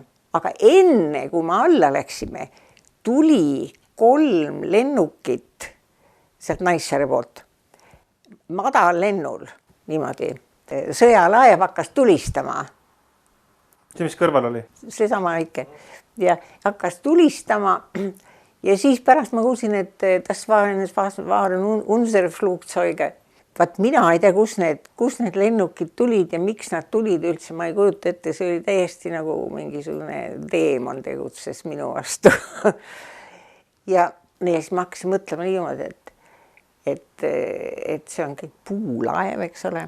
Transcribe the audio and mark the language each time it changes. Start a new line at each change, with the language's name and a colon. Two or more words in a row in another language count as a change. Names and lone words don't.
Estonian: Aga enne, kui me alla läksime, tuli 3 lennukit sealt Naissaare poolt. Madal lennul, niimoodi. Sõjalaev hakkas tulistama. See, mis kõrval oli? Seesama väike. Ja hakkas tulistama ja siis pärast ma kuulsin, et
German: das waren unsere Flugzeuge.
Estonian: Vaat mina ei tea, kus need lennukid tulid ja miks nad tulid üldse, ma ei kujuta ette, see oli täiesti nagu mingisugune teemon tegutses minu vastu. Ja siis ma hakkasin mõtlema niimoodi, et see on kõik puulaev, eks ole.